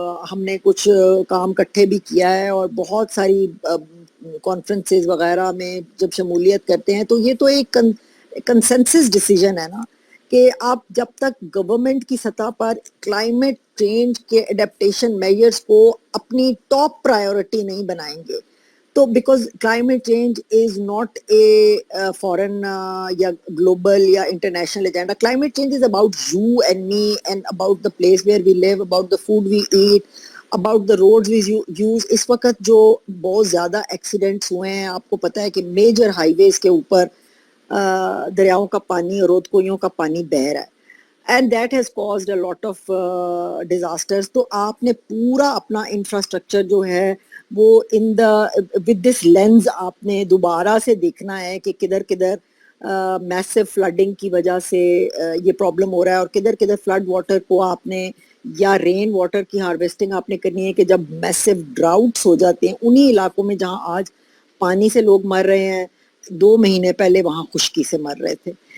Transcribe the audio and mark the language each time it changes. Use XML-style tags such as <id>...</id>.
<ur>ہم نے کچھ کام اکٹھے بھی کیا ہے اور بہت ساری کانفرنسز وغیرہ میں جب شمولیت کرتے ہیں تو یہ تو ایک کنسنسس ڈیسیژن ہے نا کہ آپ جب تک گورنمنٹ کی سطح پر کلائمیٹ چینج کے ایڈیپٹیشن میجرز کو اپنی ٹاپ پرائیورٹی نہیں بنائیں گے تو</ur> <en>Because climate change is not a foreign یا global یا international agenda. Climate change is about you and me and about the place where we live, about the food we eat, about the roads we use.</en> <ur>اس وقت جو بہت زیادہ accidents ہوئے ہیں, آپ کو پتہ ہے کہ میجر ہائی ویز کے اوپر دریاؤں کا پانی اور رودکوئیوں کا پانی بہہ رہا ہے,</ur> <en>And that has caused a lot of disasters.</en> <ur>تو آپ نے پورا اپنا انفراسٹرکچر جو ہے وہ</ur> <en>with this lens</en> <ur>آپ نے دوبارہ سے دیکھنا ہے کہ کدھر کدھر میسو فلڈنگ کی وجہ سے یہ پرابلم ہو رہا ہے, اور کدھر کدھر فلڈ واٹر کو آپ نے یا رین واٹر کی ہارویسٹنگ آپ نے کرنی ہے کہ جب میسو ڈراؤٹس ہو جاتے ہیں انہی علاقوں میں جہاں آج پانی سے لوگ مر رہے ہیں, 2 مہینے پہلے وہاں خشکی سے مر رہے تھے.</ur>